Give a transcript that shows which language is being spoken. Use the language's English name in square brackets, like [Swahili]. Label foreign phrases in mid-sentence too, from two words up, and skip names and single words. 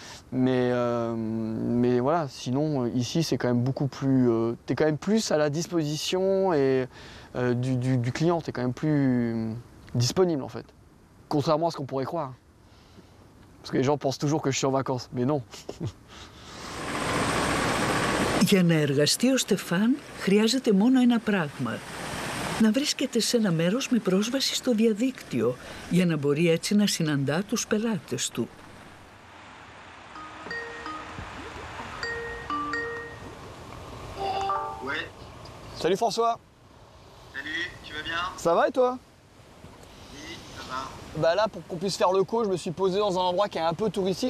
[French] Mais voilà, sinon ici c'est quand même beaucoup plus... tu es quand même plus à la disposition et, du client, tu es quand même plus disponible en fait. Contrairement à ce qu'on pourrait croire. Parce que les gens pensent toujours que je suis en vacances, mais non. [Greek] Για να εργαστεί ο Στεφάν χρειάζεται μόνο ένα πράγμα. Να βρίσκεται σε ένα μέρος με πρόσβαση στο διαδίκτυο, για να μπορεί έτσι να συναντά τους πελάτες του. [French] Ouais. Salut François. Salut, tu vas bien? Ça va et toi? Oui, ça va. Bah là, pour qu'on puisse faire le call, je me suis posé dans un endroit qui est un peu touristique.